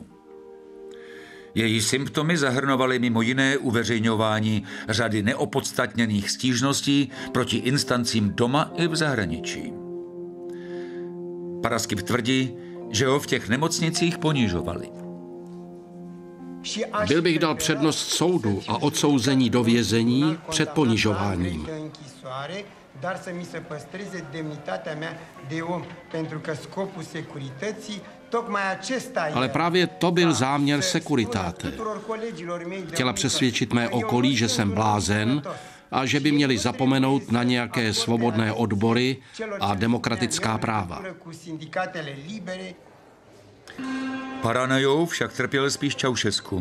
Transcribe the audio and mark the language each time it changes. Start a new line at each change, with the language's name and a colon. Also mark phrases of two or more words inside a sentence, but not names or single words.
Czech: Její symptomy zahrnovaly mimo jiné uveřejňování řady neopodstatněných stížností proti instancím doma i v zahraničí. Paraskev tvrdí, že ho v těch nemocnicích ponižovali. Byl bych dal přednost soudu a odsouzení do vězení před ponižováním.
Romanian: Dar să mi se păstreze demnitatea mea de om, pentru că scopul securității tocmai acesta e.
Czech: Ale právě to byl záměr Securitate. Chtěla přesvědčit mé okolí, že jsem blázen a že by měli zapomenout na nějaké svobodné odbory a demokratická práva. Paranojou však trpěl spíš Ceausescu.